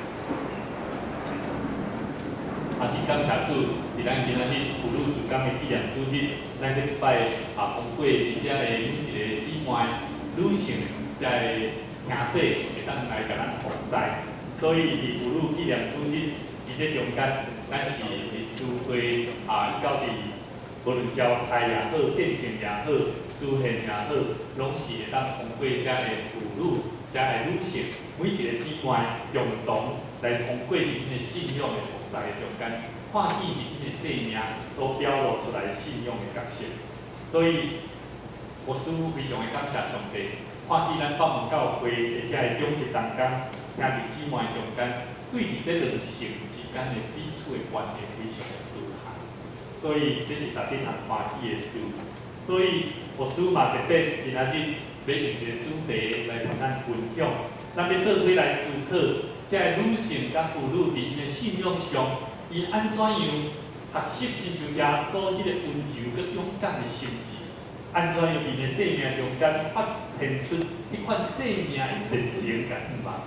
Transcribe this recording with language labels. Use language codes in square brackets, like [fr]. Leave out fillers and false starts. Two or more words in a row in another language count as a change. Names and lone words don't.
[nan] 真感谢主，伫咱今仔日妇女事工的纪念主日，咱搁一摆通过伫遮的每一个姊妹。女性在兄弟会当来甲咱服侍，所以伫妇女纪念主日，伫这中间，咱是伫诗会到伫无论招待也好、见证也好、书献也好，拢是会当通过遮的妇女、遮的女性，每一个姊妹共同来通过因的信仰的服侍的中间，看见因的生命所表露出来信仰的角色，所以。我师父非常的感谢上帝，看见咱北门教会的遮个中职当中，兄弟姊妹中间，对伫这两性之间的彼此的关系非常的和谐，所以这是值得人欢喜的事。所以我师父嘛特别今仔日要用一个主题来同咱分享，咱要做伙来思考，遮个女性甲妇女伫因的信仰上，伊安怎样学习亲像耶稣迄个温柔佮勇敢的心智。安怎样伫个生命中间发现出迄款生命的真情甲愿望？